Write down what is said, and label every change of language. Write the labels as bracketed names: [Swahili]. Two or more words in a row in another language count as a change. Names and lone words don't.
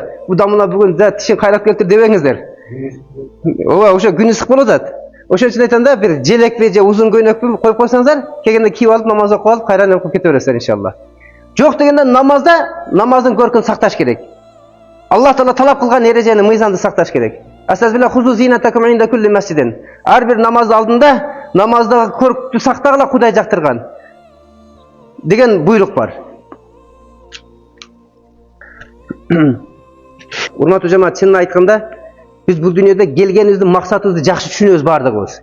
[Kyrgyz] Бу дамына бүгүн тишин кайрап келтир дебеңиздер. Ооба, ошо күн ысык болуп атат. Ошон үчүн айтам да, бир желекпи же узун көйнөкпү коюп койсоңуздар, келгенде кийип алып намаз окуп алып, кайрадан окуп кете бересиздер иншалла. Жок дегенде намазда намаздын көркүн сакташ керек. Аллах Таала талап кылган эрежени, мыйзамды сакташ керек. [Arabic] أستعذبالله خذوا زينتكم عند كل مسجد. [Kyrgyz] Ар бир намаз алдында намаздагы көрктү сактагыла Кудай жактырган деген буйрук бар. Урматтуу жамаат, чынын айтканда, биз бул дүйнөдө келгенибиздин максатыбызды жакшы түшүнөбүз бардыгыбыз.